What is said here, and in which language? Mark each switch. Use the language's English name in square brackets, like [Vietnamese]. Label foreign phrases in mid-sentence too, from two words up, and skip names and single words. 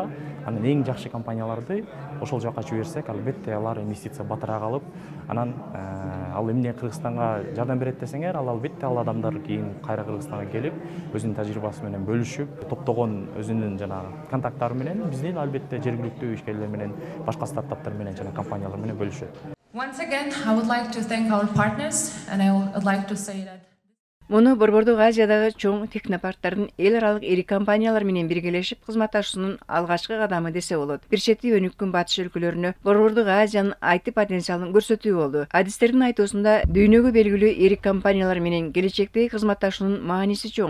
[Kyrgyz] Анан эң жакшы компанияларды ошол жакка жиберсек, албетте алар инвестиция батыраак алып, анан ал эмне Кыргызстанга жардам берет десеңер, ал албетте ал адамдар кийин кайра Кыргызстанга келип, өзүнүн тажрыйбасы менен бөлүшүп, топтогон өзүнүн жана контакттары менен биздин албетте жергиликтүү ишкерлер менен, башка стартаптар менен жана компаниялар менен бөлүшөт. [English] Once again, I would like to thank our partners, and I would like to say that [Kyrgyz] Муну Борбордук Азиядагы чоң технопарктардын эл аралык ири компаниялар менен биргелешип кызматташуунун алгачкы кадамы десе болот. Бир чети өнүккөн батыш өлкөлөрүнө Борбордук Азиянын IT потенциалын көрсөтүү болду. Адистердин айтуусунда дүйнөгө белгилүү ири компаниялар менен келечектеги кызматташуунун мааниси чоң.